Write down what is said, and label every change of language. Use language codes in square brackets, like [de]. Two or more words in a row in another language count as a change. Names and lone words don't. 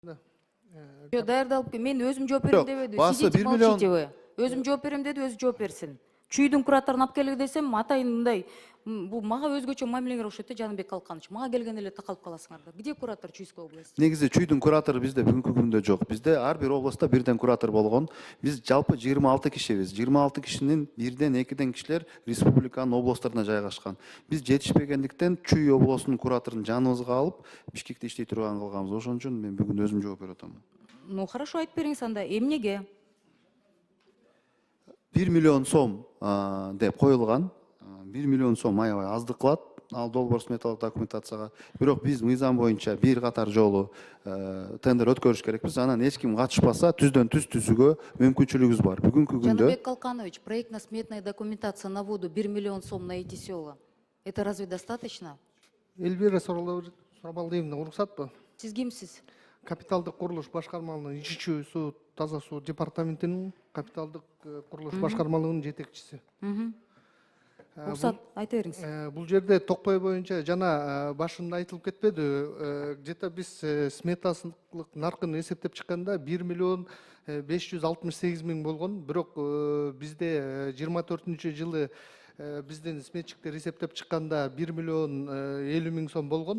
[ky] Даярдалып, мен өзüm жооп берем дебеди. Басы [ru] Сидите, 1 миллион. молчите вы. [ky] Өзüm жооп берем деди, өзү жооп берсин. Чүйдүн кураторун алып келе десем, атайын мындай, бул мага өзгөчө мамилеңер окшойт да, Жаныбек Калканович. Мага келген эле такалып каласыңар да. [ru] Где куратор Чуйской области? [ky] Негизи чүйдүн куратору бизде бүгүнкү күндө жок. Бизде ар бир областта бирден куратор болгон. Биз жалпы 26 кишибиз. 26 кишинин бирден, экиден кишилер республиканын областтарына жайгашкан. Биз жетишпегендиктен Чүй областынын кураторун жаныбызга алып, Бишкекте иштей турган кылганбыз. Ошон үчүн мен бүгүн өзүм жооп берип атам. [ru] Ну хорошо, [ky] айтып бериңиз анда. Эмнеге? 1 миллион сом деп коюлган. 1 миллион сом аябай аздык кылат. Ал долбоор сметалык документацияга. Бирок биз мыйзам боюнча бир катар жолу тендер өткөрүш керекпиз. Анан эч ким катышпаса, түздөн түз түзүүгө мүмкүнчүлүгүбүз бар. Бүгүнкү күндө Жаныбек Калканович, [ru] проектно-сметная документация на воду 1 миллион сом на эти села. Это разве достаточно? [ky] Эльвира Сурабалдиевна, уруксатпы? Сиз кимсиз? Капиталдык курулуш башкармалыгынын ички суу, таза суу департаментинин капиталдык курулуш башкармалыгынын жетекчиси. Уруксат, айта бериңиз. Бул жерде Токпой боюнча жана башында айтылып кетпеди, где-то биз сметасылык наркын эсептеп чыкканда 1 миллион 568 миң болгон, бирок бизде 24-жылы биздин сметчиктер эсептеп чыкканда 1 миллион 50 миң сом болгон.